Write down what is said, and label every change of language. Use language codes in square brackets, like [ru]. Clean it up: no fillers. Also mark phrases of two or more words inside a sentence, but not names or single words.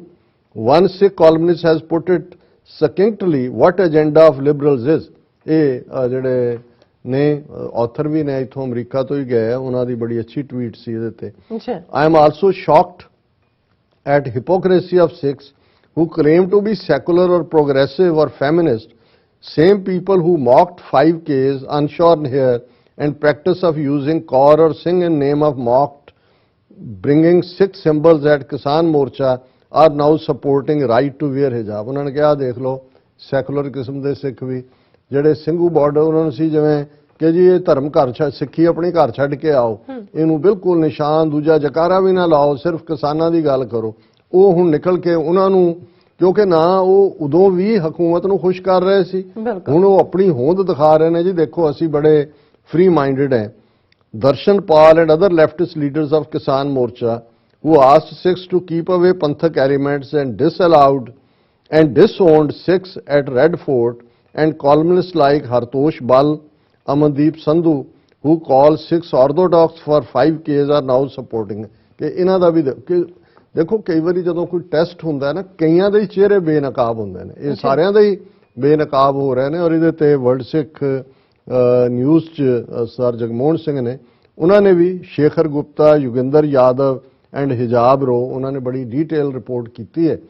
[en] One Sikh columnist has put it succinctly what agenda of liberals is. [pa] ਇਹ ਜਿਹੜੇ ਨੇ ਆਥਰ ਵੀ ਨੇ ਇਥੋਂ ਅਮਰੀਕਾ ਤੋਂ ਹੀ ਗਏ, ਉਹਨਾਂ ਦੀ ਬੜੀ ਅੱਛੀ ਟਵੀਟ ਸੀ ਇਹਦੇ ਤੇ। [en] I am also shocked at hypocrisy of Sikhs who claim to be secular or progressive or feminist, same people who mocked 5Ks, unshorn hair and practice of using kaur or sing in name of mocked bringing Sikh symbols at Kisan Morcha are now supporting right to wear hijab। [pa] ਉਹਨਾਂ ਨੇ ਕਿਹਾ ਦੇਖ ਲਓ ਸੈਕੂਲਰ ਕਿਸਮ ਦੇ ਸਿੱਖ ਵੀ ਜਿਹੜੇ ਸਿੰਘੂ ਬਾਰਡਰ ਉਹਨਾਂ ਨੂੰ ਸੀ ਜਿਵੇਂ ਕਿ ਜੀ ਇਹ ਧਰਮ ਘਰ ਸਿੱਖੀ ਆਪਣੀ ਘਰ ਛੱਡ ਕੇ ਆਓ, ਇਹਨੂੰ ਬਿਲਕੁਲ ਨਿਸ਼ਾਨ ਦੂਜਾ ਜਕਾਰਾ ਵੀ ਨਾ ਲਾਓ, ਸਿਰਫ ਕਿਸਾਨਾਂ ਦੀ ਗੱਲ ਕਰੋ। ਉਹ ਹੁਣ ਨਿਕਲ ਕੇ ਉਹਨਾਂ ਨੂੰ ਕਿਉਂਕਿ ਨਾ ਉਹ ਉਦੋਂ ਵੀ ਹਕੂਮਤ ਨੂੰ ਖੁਸ਼ ਕਰ ਰਹੇ ਸੀ, ਹੁਣ ਉਹ ਆਪਣੀ ਹੋਂਦ ਦਿਖਾ ਰਹੇ ਨੇ ਜੀ ਦੇਖੋ ਅਸੀਂ ਬੜੇ [en] free minded [pa] ਹੈ। [en] Darshan Pal and other leftist leaders of Kisan Morcha who asked Sikhs to keep away Panthak elements and disallowed and disowned Sikhs at Red Fort, and columnists like Hartosh Bal, Amandeep Sandhu who call Sikhs orthodox for 5Ks are now supporting। [pa] ਕਿ ਇਹਨਾਂ ਦਾ ਵੀ ਦੇਖੋ ਕਈ ਵਾਰੀ ਜਦੋਂ ਕੋਈ ਟੈਸਟ ਹੁੰਦਾ ਨਾ ਕਈਆਂ ਦੇ ਹੀ ਚਿਹਰੇ ਬੇਨਕਾਬ ਹੁੰਦੇ ਨੇ, ਇਹ ਸਾਰਿਆਂ ਦੇ ਹੀ ਬੇਨਕਾਬ ਹੋ ਰਹੇ ਨੇ। ਔਰ ਇਹਦੇ ਤੇ ਵਰਲਡ ਸਿੱਖ ਨਿਊਜ਼ 'ਚ ਸਰ ਜਗਮੋਹਨ ਸਿੰਘ ਨੇ ਉਹਨਾਂ ਨੇ ਵੀ ਸ਼ੇਖਰ ਗੁਪਤਾ, ਯੋਗਿੰਦਰ ਯਾਦਵ [en] and hijab row [pa] ਉਹਨਾਂ ਨੇ ਬੜੀ [en] detail report [pa] ਕੀਤੀ ਹੈ।